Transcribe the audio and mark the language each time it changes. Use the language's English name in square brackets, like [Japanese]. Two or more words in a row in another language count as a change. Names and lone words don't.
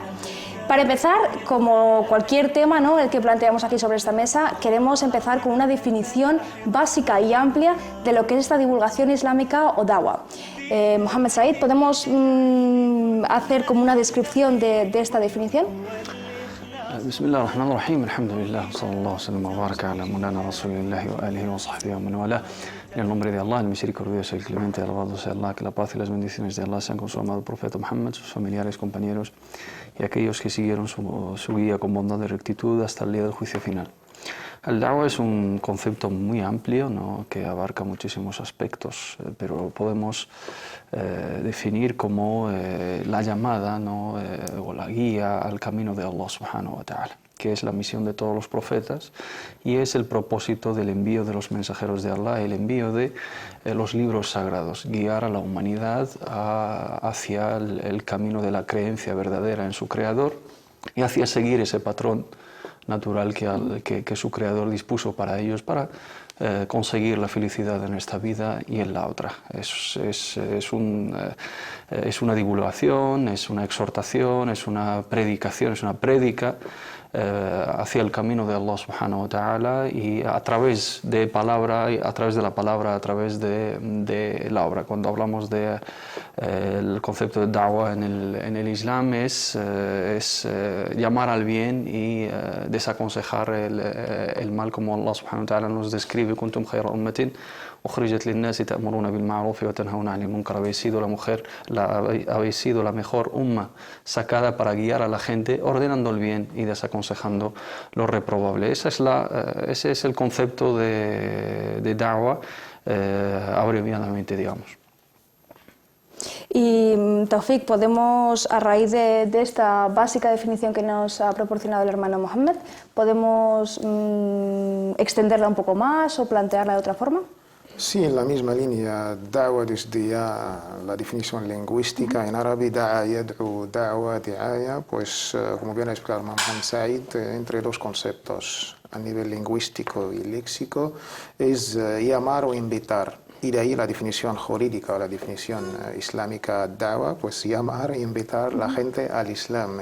[Spanish] Para empezar, como cualquier tema, ¿no?, el que planteamos aquí sobre esta mesa, queremos empezar con una definición básica y amplia de lo que es esta divulgación islámica o da'wa. Mohamed Said, ¿podemos hacer como una descripción de esta definición? [Arabic] بسم الله الرحمن الرحيم، الحمد لله، صلى الله عليه وبارك على مولانا رسول الله وآله وصحبه ومن والى. [Spanish] En el nombre de Allah, el misericordioso, el clemente, alabado sea Allah, que la paz y las bendiciones de Allah sean con su amado profeta Muhammad, sus familiares, compañeros y aquellos que siguieron su guía con bondad y rectitud hasta el día del juicio final. El da'wa es un concepto muy amplio, ¿no?, que abarca muchísimos aspectos, pero podemos definir como la llamada, ¿no?, o la guía al camino de [Arabic] الله سبحانه وتعالى, [Spanish] que es la misión de todos los profetas y es el propósito del envío de los mensajeros de Allah, el envío de los libros sagrados, guiar a la humanidad hacia el camino de la creencia verdadera en su Creador y hacia seguir ese patrón natural que su Creador dispuso para ellos para conseguir la felicidad en esta vida y en la otra. Es una divulgación, es una exhortación, es una predicación, es una prédica hacia el camino de [Arabic] الله سبحانه وتعالى [Spanish] y a través de la palabra, a través de la obra. Cuando hablamos el concepto de da'wa en el Islam es llamar al bien y desaconsejar el mal, como [Arabic] الله سبحانه وتعالى [Spanish] nos describe: [Arabic] كنتم خير أمة أخرجت للناس تأمرون بالمعروف وتنهون عن المنكر. [Spanish] Habéis sido la mejor umma sacada para guiar a la gente ordenando el bien y desaconsejando lo reprobable. Ese es el concepto de da'wa, abreviadamente, digamos. Y Taufik, podemos, a raíz de esta básica definición que nos ha proporcionado el hermano Mohamed, ¿podemos extenderla un poco más o plantearla de otra forma? Sí, en la misma línea. Da'wa, desde ya la definición lingüística en árabe, [Arabic] دعا يدعو، دعوة, [Spanish] di'aya, pues como bien ha explicado Mohamed Said, entre dos conceptos a nivel lingüístico y léxico es llamar o invitar. Y de ahí la definición jurídica o la definición islámica da'wa, pues llamar e invitar a la gente al Islam.